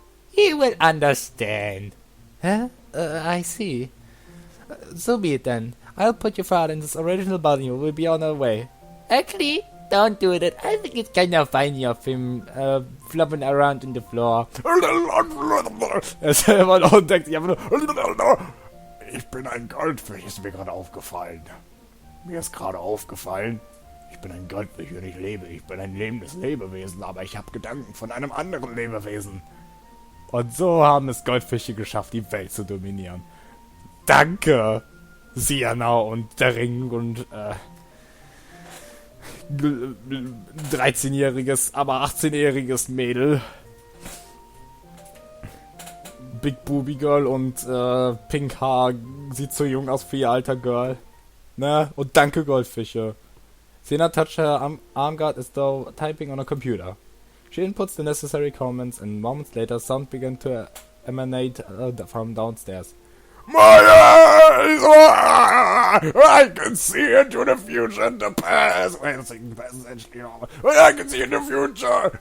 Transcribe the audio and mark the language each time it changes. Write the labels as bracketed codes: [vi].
[en] He will understand. Huh? I see. So be it then. I'll put your father in this original body and we'll be on our way. Actually, don't do that. I think it's kind of funny of him flopping around on the floor. [de] Und denkt sich einfach nur, Ich bin ein Goldfisch, ist mir gerade aufgefallen. Mir ist gerade aufgefallen, ich bin ein Goldfisch und ich lebe. Ich bin ein lebendes Lebewesen, aber ich habe Gedanken von einem anderen Lebewesen. Und so haben es Goldfische geschafft, die Welt zu dominieren. Danke, Sienna und der Ring und 13-jähriges, aber 18-jähriges Mädel. Big Booby Girl und Pink Haar sieht so jung aus für ihr alter Girl. Ne? Und danke Goldfische. [en] Sienna touched her arm guard as though typing on a computer. She inputs the necessary comments and moments later sound began to emanate from downstairs. My eyes! I can see into the future and the past. Wait a second, I can see in the future.